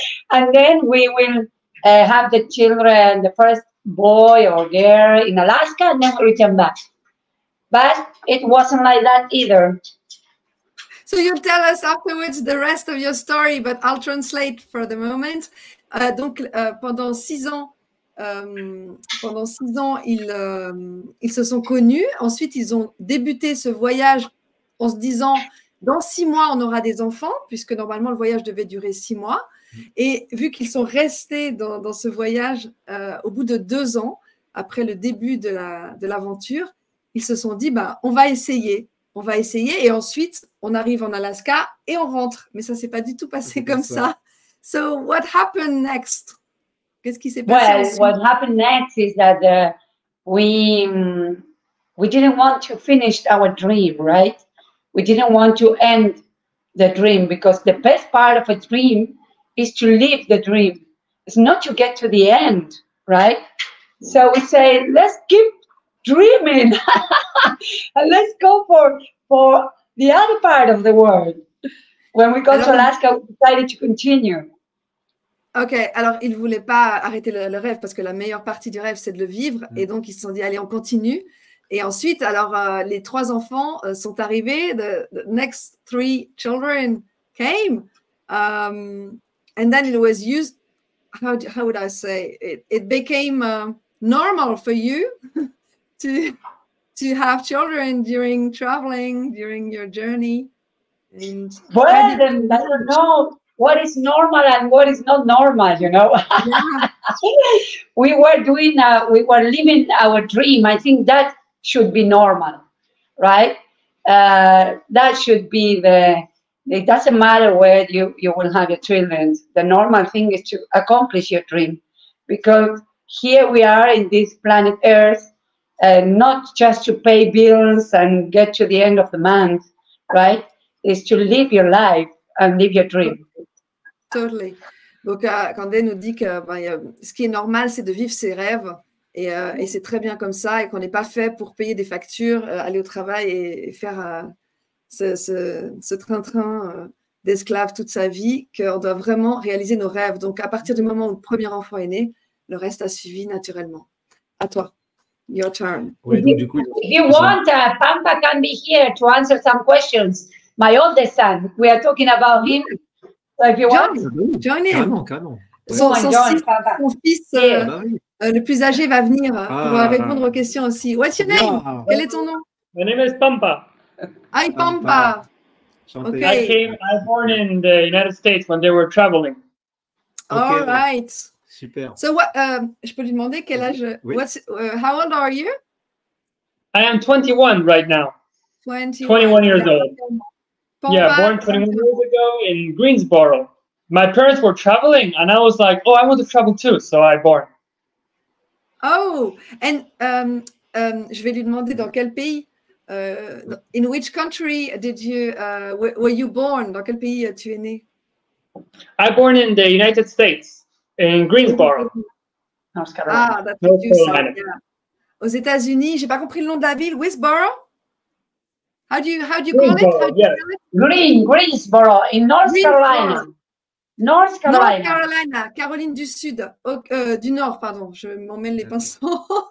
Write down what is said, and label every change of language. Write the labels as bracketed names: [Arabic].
[English] And then we will have the children, the first boy or girl in Alaska, and then we return back. But it wasn't like that either. So you'll tell us afterwards the rest of your story, but I'll translate for the moment. [French] Donc, pendant 6 ans, ils se sont connus. Ensuite, ils ont débuté ce voyage en se disant, dans 6 mois, on aura des enfants, puisque normalement, le voyage devait durer 6 mois. Et vu qu'ils sont restés dans ce voyage, au bout de 2 ans, après le début de l'aventure, ils se sont dit, bah, on va essayer. Et ensuite, on arrive en Alaska et on rentre. Mais ça ne s'est pas du tout passé comme ça. [English] So, what happened next? [French] Qu'est-ce qui s'est passé ensuite? [English] What happened next is that we didn't want to finish our dream, right? We didn't want to end the dream, because the best part of a dream is to live the dream. It's not to get to the end, right? So we say, let's keep dreaming and let's go for the other part of the world. When we got to Alaska, we decided to continue. [French] Ok, alors ils ne voulaient pas arrêter le rêve, parce que la meilleure partie du rêve, c'est de le vivre. Et donc, ils se sont dit, allez, on continue. Et ensuite, alors, les 3 enfants sont arrivés. [English] The next 3 children came. And then it was used, how would I say, it became normal for you to have children during traveling, during your journey. And well, I don't know what is normal and what is not normal, you know. Yeah. we were living our dream. I think that should be normal, right? That should be it doesn't matter where you will have your children. The normal thing is to accomplish your dream, because here we are in this planet Earth, not just to pay bills and get to the end of the month, right? Is to live your life and live your dream. Totally. [French] Donc, Candé nous dit que ce qui est normal, c'est de vivre ses rêves, et c'est très bien comme ça, et qu'on n'est pas fait pour payer des factures, aller au travail et faire ce train-train d'esclaves toute sa vie, qu'on doit vraiment réaliser nos rêves. Donc, à partir du moment où le premier enfant est né, le reste a suivi naturellement. À toi. [English] Your turn. [French] Ouais, donc, du coup, [English] if you want, Pampa can be here to answer some questions. My oldest son, we are talking about him. So if you want, join him. [French] Carrément. Son fils le plus âgé va venir pour répondre aux questions aussi. [English] What's your name? [French] Quel est ton nom? [English] My name is Pampa. Hi, Pampa. Okay. I was born in the United States when they were traveling. All right. Super. So what? [French] Je peux lui demander quel âge? Oui. [English] How old are you? I am 21 right now. 21 years old. Pampa, yeah, born 21 years ago in Greensboro. My parents were traveling, and I was like, "Oh, I want to travel too," so I born. Oh, and [French] je vais lui demander dans quel pays. [English] In which country did you were you born? [French] Dans quel pays tu es né? [English] I born in the United States, in Greensboro, North Carolina. Ah, that's what you said. Yeah. [French] Aux États-Unis, j'ai pas compris le nom de la ville. [English] Westboro? How do you call it? Yeah. Greensboro in North Carolina. North Carolina. [French] Caroline du Sud, du Nord, pardon. Je m'emmêle les pinceaux.